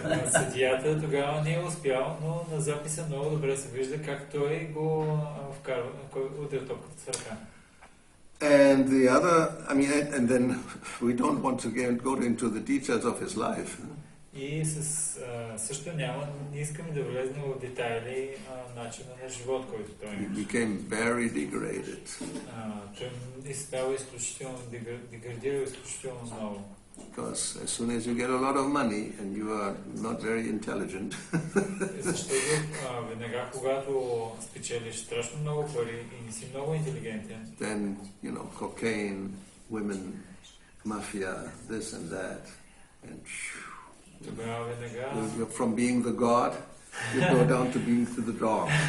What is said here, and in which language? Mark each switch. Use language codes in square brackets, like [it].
[bg] Съдията тогава не е успял, но на записа много добре се вижда как той го вкарва, кой удря топката с ръка. [en] And the other, and then we don't want to go into the details of his life. [bg] И също не искаме да влезем в детайли начина на живот, който той има. [en] He became very degraded. [bg] Той става изключително, деградирал изключително много. [en] Because as soon as you get a lot of money and you are not very intelligent, [bg] Защото веднага, когато спечелиш страшно много пари и не си много интелигентен, [en] then, cocaine, women, mafia, this and that, and [bg] тогава веднага [en] from being the god, you go down to being the dog.